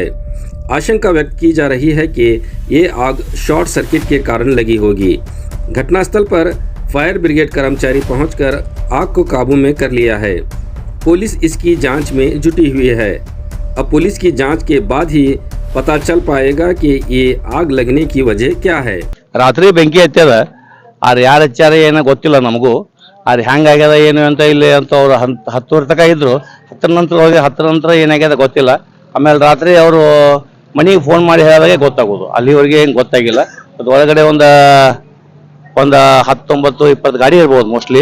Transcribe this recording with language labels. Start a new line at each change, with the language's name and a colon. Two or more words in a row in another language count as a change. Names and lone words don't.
Hindi: आशंका व्यक्त की जा रही है कि ये आग शॉर्ट सर्किट के कारण लगी होगी। घटनास्थल पर फायर ब्रिगेड कर्मचारी पहुंचकर आग को काबू में कर लिया है। पुलिस इसकी जांच में जुटी हुई है। अब पुलिस की जांच के बाद ही पता चल पाएगा कि ये आग लगने की वजह क्या है।
Kannada: रात्रि ಬೆಂಕಿ ಹತ್ಯದ ಆದ್ರೆ ಯಾರು ಹಚ್ಚಾರ ಏನೋ ಗೊತ್ತಿಲ್ಲ ನಮಗೂ. ಆದ್ರೆ ಹ್ಯಾಂಗಾಗ್ಯದ ಏನು ಅಂತ ಇಲ್ಲಿ ಅಂತ ಅವ್ರು 10 ತನಕ ಇದ್ರು. 10 ನಂತರ ಹೋಗಿ 10 ನಂತರ ಏನಾಗ್ಯದ ಗೊತ್ತಿಲ್ಲ. ಆಮೇಲೆ ರಾತ್ರಿ ಅವರು ಮನೆಗೆ ಫೋನ್ ಮಾಡಿ ಹೇಳಿದಾಗ ಗೊತ್ತಾಗೋದು. ಅಲ್ಲಿವರೆಗೆ ಏನು ಗೊತ್ತಾಗಿಲ್ಲ. ಅದು ಒಳಗಡೆ ಒಂದು 19 20 ಗಾಡಿ ಇರ್ಬೋದು ಮೋಸ್ಟ್ಲಿ.